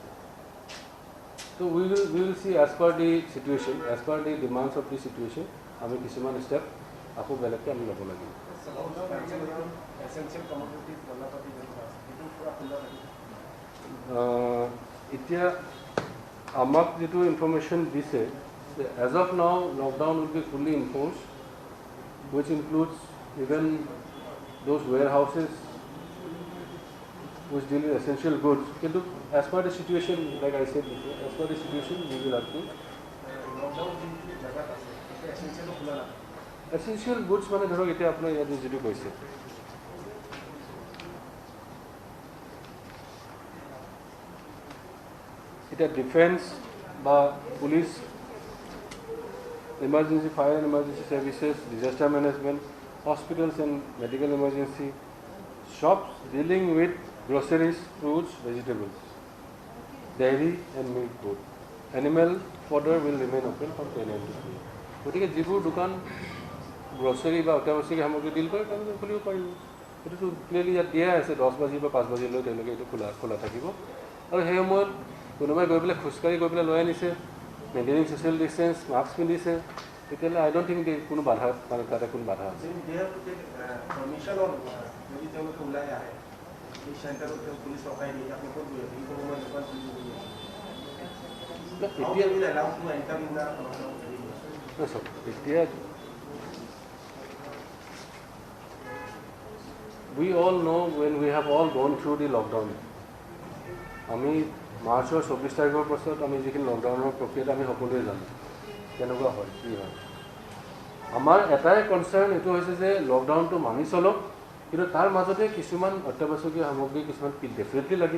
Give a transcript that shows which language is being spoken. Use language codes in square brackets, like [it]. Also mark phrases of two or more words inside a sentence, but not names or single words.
[en] তো we will see as per the situation, as per the demands of the situation [as] আমি কিছুমান ষ্টেপ আকৌ বেলেগকৈ আমি ল'ব লাগিব। এতিয়া আমাক যিটো ইনফৰমেশ্যন দিছে, [en] as of now lockdown will be fully enforced, which includes even those warehouses which deal with essential goods. Kintu as per the situation, like I said before, as per the situation we will have to essential goods [as] মানে ধৰক এতিয়া আপোনাৰ ইয়াত যিটো কৈছে এতিয়া ডিফেন্স বা পুলিচ, [en] emergency fire and emergency services, disaster management, hospitals and medical emergency, shops dealing with groceries, fruits, vegetables, dairy and milk food. Animal fodder will remain open from 10 AM to 3. [as] গতিকে যিবোৰ দোকান গ্ৰচাৰী বা অত্যাৱশ্যকীয় সামগ্ৰী ডিল কৰে তেওঁলোকে খুলিব পাৰিব। সেইটোতো ক্লিয়াৰলি ইয়াত দিয়া আছে, 10 বাজিৰ পৰা 5 বাজিলৈ তেওঁলোকে এইটো খোলা থাকিব। আৰু সেই সময়ত কোনোবাই গৈ পেলাই খোজকাঢ়ি গৈ পেলাই লৈ আনিছে, [en] maintaining social distance, [as] মাস্ক পিন্ধিছে, তেতিয়াহ'লে [en] I don't think [as] কোনো বাধা মানে তাতে কোনো বাধা আছে। [en] এতিয়া we all know when we have all gone through the lockdown, [as] আমি মাৰ্চৰ 24 তাৰিখৰ পাছত আমি যিখিনি লকডাউনৰ প্ৰক্ৰিয়াটো আমি সকলোৱে জানো কেনেকুৱা হয়, কি হয়। আমাৰ এটাই কনচাৰ্ণ এইটো হৈছে যে লকডাউনটো মানি চলক, কিন্তু তাৰ মাজতে কিছুমান অত্যাৱশ্যকীয় সামগ্ৰী কিছুমান ডেফিনেটলি লাগিব।